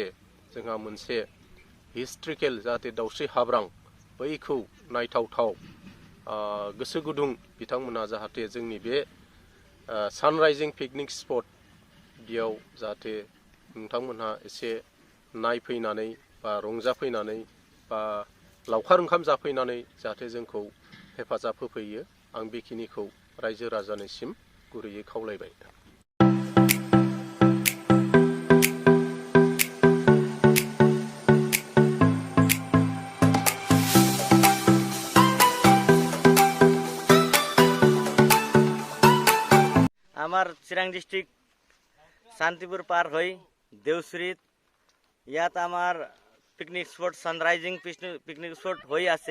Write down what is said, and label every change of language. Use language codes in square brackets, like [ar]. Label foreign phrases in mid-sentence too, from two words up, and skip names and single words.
[brx] जोंहा मोनसे हिस्ट्रिकेल जाहाथे दाउस्रि हाब्रां बैखौ नायथावथाव गोसो गुदुं बिथांमोना जाहाथे जोंनि बे [en] sunrising picnic spot [brx] बेयाव जाहाथे नोंथांमोनहा एसे नायफैनानै बा रंजाफैनानै बा लावखार ओंखाम जाफैनानै जाहाथे जोंखौ हेफाजाब होफैयो आं बेखिनिखौ रायजो राजानिसिम गुरैयै खावलायबाय। [as] আমার চিরাং ডিস্ট্রিক্ট শান্তিপুর পার হই দেউশ্রীত ইয়াত আমার [en] picnic spot sunrising picnic spot [as] হই আছে।